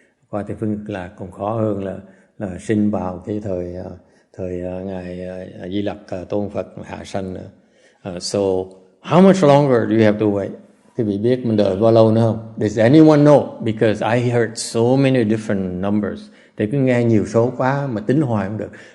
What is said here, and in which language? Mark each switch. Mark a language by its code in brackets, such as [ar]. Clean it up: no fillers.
[vi] Qua Tây Phương Cực Lạc còn khó hơn là sinh vào cái thời Ngài Di Lặc tôn Phật hạ sanh. [en] So how much longer do you have to wait? [vi] Quý vị biết mình đợi bao lâu nữa không? [en] Does anyone know? Because I heard so many different numbers. [vi] Để cứ nghe nhiều số quá mà tính hoài không được.